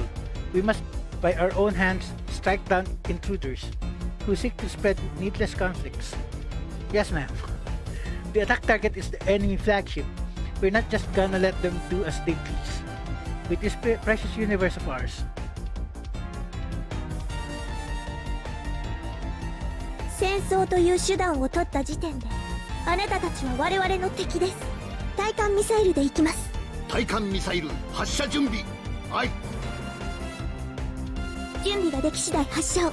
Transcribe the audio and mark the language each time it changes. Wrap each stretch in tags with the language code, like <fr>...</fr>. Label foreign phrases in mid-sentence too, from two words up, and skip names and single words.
<en>We must, by our own hands, strike down intruders who seek to spread needless conflicts. Yes, ma'am. The attack target is the enemy flagship. We're not just gonna let them do as they please. With this precious universe of ours.</en> <ja>戦争という手段を取った時点であなたたちは我々の敵です。対艦ミサイルで行きます。対艦ミサイル発射準備。はい。準備ができ次第発射を。</ja>